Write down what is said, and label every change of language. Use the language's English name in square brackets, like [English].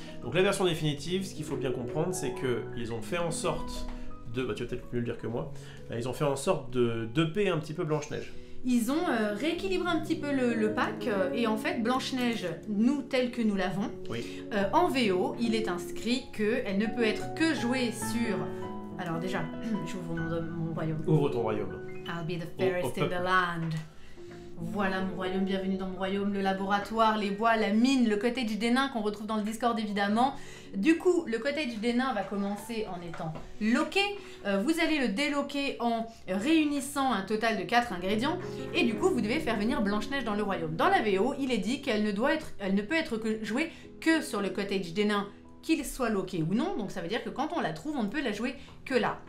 [French] Donc la version définitive, ce qu'il faut bien comprendre, c'est qu'ils ont fait en sorte de, tu vas peut-être mieux le dire que moi, ils ont fait en sorte de duper un petit peu Blanche-Neige. Ils ont rééquilibré un petit peu le pack et en fait Blanche-Neige, nous tel que nous l'avons, en VO, il est inscrit qu'elle ne peut être que jouée sur... Alors déjà, j'ouvre mon royaume. Ouvre ton royaume. [English] I'll be the fairest in the land. [French] Voilà mon royaume, bienvenue dans mon royaume, le laboratoire, les bois, la mine, le cottage des nains qu'on retrouve dans le Discord évidemment. Du coup, le cottage des nains va commencer en étant loqué. Vous allez le déloquer en réunissant un total de 4 ingrédients. Et du coup, vous devez faire venir Blanche-Neige dans le royaume. Dans la VO, il est dit qu'elle ne peut être jouée que sur le cottage des nains, qu'il soit loqué ou non, donc ça veut dire que quand on la trouve, on ne peut la jouer que là.